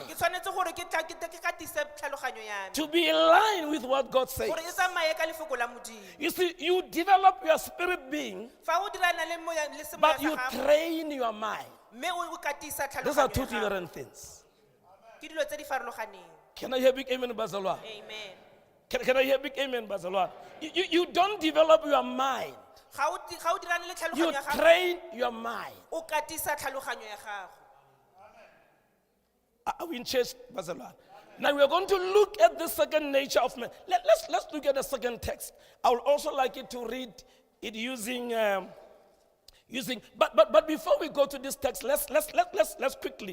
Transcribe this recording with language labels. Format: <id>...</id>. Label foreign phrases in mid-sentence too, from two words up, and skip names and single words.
<tn>ke tshwanetse gore ke katise tlhaloganyo ya me.</tn> <en>to be in line with what God says.</en> <tn>Gore e tsamaye ka lefoko la modimo.</tn> <en>You see, you develop your spirit being,</en> <tn>Fa o dirana le moya le semoya</tn> <en>but</en> <tn>sa</tn> <en>you</en> <tn>gago,</tn> <en>train your mind.</en> <tn>mme o katisa</tn> <en>Those are</en> <tn>tlhaloganyo</tn> <en>two</en> <tn>ya gago.</tn> <en>different things.</en> <tn>Ke dilo tse di farologaneng.</tn> <en>Can I hear big amen, Bazalwa? amen. Can I hear big amen, Bazalwa? You don't develop your mind.</en> <tn>Ga o dirane le</tn> <en>You</en> <tn>tlhaloganyo ya gago,</tn> <en>train your mind.</en> <tn>o katisa tlhaloganyo ya gago.</tn> <en>Are we in church, Bazalwa? Now we are going to look at the second nature of man. Let's look at the second text. I would also like you to read it using. But before we go to this text, let's quickly.</en>